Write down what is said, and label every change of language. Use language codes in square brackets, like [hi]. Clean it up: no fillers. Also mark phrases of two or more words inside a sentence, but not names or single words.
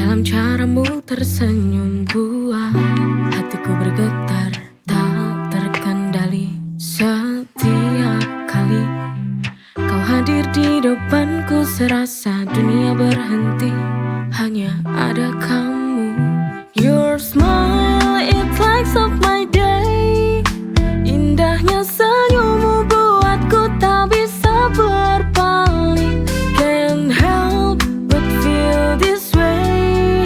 [id] Caramu tersenyum buat hatiku bergetar tak terkendali. Setiap kali kau hadir di depanku, serasa dunia berhenti, hanya ada kamu. [en] Your smile, it lights up my day. [id] Indahnya senyummu buatku tak bisa berpaling. [en] Can't help but feel this way.